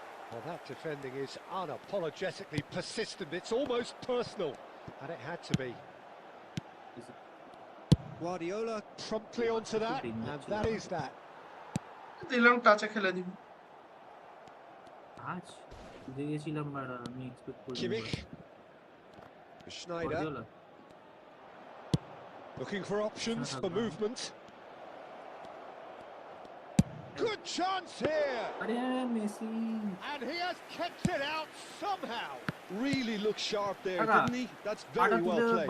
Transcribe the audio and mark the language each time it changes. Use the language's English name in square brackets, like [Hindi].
[English] Well, that defending is unapologetically persistent. It's almost personal, and it had to be. Guardiola promptly onto that, and that is that. [Bangla] দিলাম টাচে খেলে দিবি। আজ বুঝে গেছিলাম বাড়া, আমি এক্সপেক্ট করিনি। [English] Kimmich. Schneider [Bangla] Guardiola। [English] looking for options for movement. Good chance here, [Bangla] আরে Messi. [English] and he has kept it out somehow. Really looked sharp there, Aga, didn't he? That's very well played.